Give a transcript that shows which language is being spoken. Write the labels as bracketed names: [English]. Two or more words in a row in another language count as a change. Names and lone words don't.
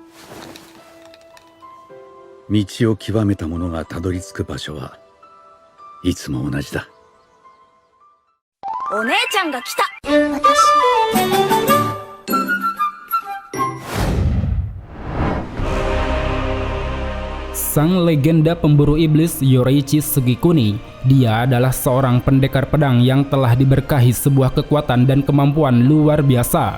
[Japanese] 道を極めた者がたどり着く場所はいつも同じだ。お姉ちゃんが来た。 [Indonesian] Sang legenda pemburu iblis Yoreichi Sugikuni. Dia adalah seorang pendekar pedang yang telah diberkahi sebuah kekuatan dan kemampuan luar biasa.